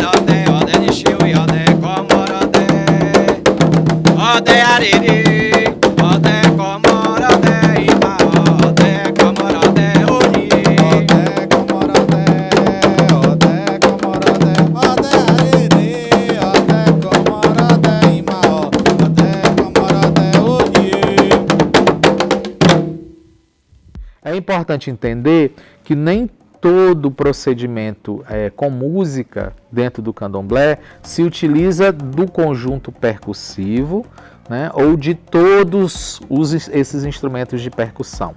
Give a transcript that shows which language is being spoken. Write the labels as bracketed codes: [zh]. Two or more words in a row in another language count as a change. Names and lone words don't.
[yo] Ode comorode, ode comorode, ode arere, ode comorode ima, ode comorode uni. [pt] É importante entender que nem todo procedimento com música dentro do candomblé se utiliza do conjunto percussivo, né, ou de todos esses instrumentos de percussão.